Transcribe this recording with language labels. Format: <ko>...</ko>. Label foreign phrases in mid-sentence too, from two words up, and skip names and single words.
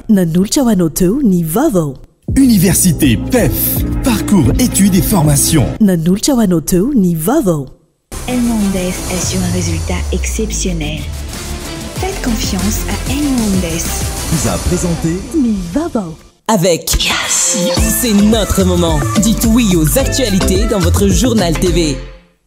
<mg>Nanolotra ho anao teo ny vaovao.</mg> <fr>Université PEF, parcours études et formation.</fr> <mg>Nanolotra ho anao teo ny vaovao.</mg> <fr>Elmondes assure un résultat exceptionnel. Faites confiance à Elmondes. Vous a présenté</fr> <mg>ny vaovao.</mg> <fr>Avec Yassi, c'est notre moment. Dites oui aux actualités dans votre journal TV.</fr>